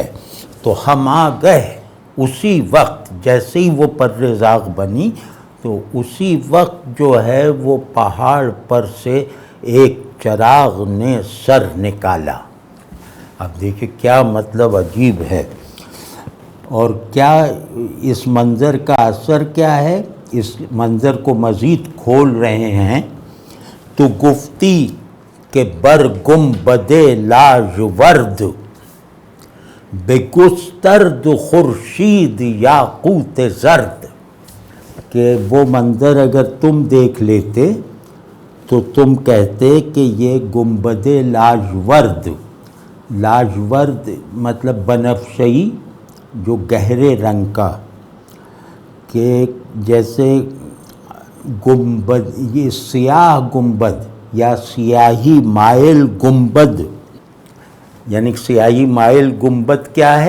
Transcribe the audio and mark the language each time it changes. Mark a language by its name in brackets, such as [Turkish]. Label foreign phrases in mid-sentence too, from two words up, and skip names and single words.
[Urdu] تو ہم آ گئے اسی وقت، جیسے ہی وہ [Persian] پرِ زاغ [Urdu] بنی تو اسی وقت جو ہے وہ پہاڑ پر سے ایک چراغ نے سر نکالا۔ اب دیکھیں کیا مطلب عجیب ہے، اور کیا اس منظر کا اثر کیا ہے۔ اس منظر کو مزید کھول رہے ہیں تو [Persian] گفتی کہ بر گنبدِ لاژورد، بگسترد خورشید یاقوت زرد، [Urdu] کہ وہ منظر اگر تم دیکھ لیتے تو تم کہتے کہ یہ [Persian] گنبدِ لاژورد، [Urdu] لاژورد مطلب بنفشئی جو گہرے رنگ کا، کہ جیسے گنبد، یہ سیاہ گنبد یا سیاہی مائل گنبد، یعنی سیاہی مائل گنبد کیا ہے؟